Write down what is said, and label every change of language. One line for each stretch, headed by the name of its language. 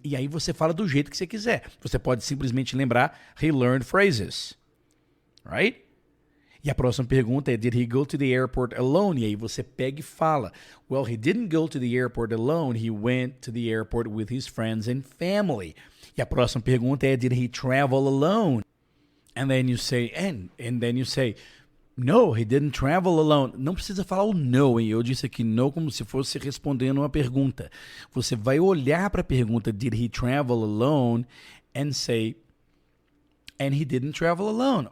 Portuguese: E aí você fala do jeito que você quiser. Você pode simplesmente lembrar:
English: He learned phrases. Right?
Portuguese: E a próxima pergunta é:
English: Did he go to the airport alone?
Portuguese: E aí você pega e fala:
English: Well, he didn't go to the airport alone. He went to the airport with his friends and family.
Portuguese: E a próxima pergunta é:
English: Did he travel alone? And then you say, and then you say, No, he didn't travel alone.
Portuguese: Não precisa falar o no, hein? Eu disse aqui no como se fosse respondendo uma pergunta. Você vai olhar para a pergunta
English: Did he travel alone? And say, and he didn't travel alone.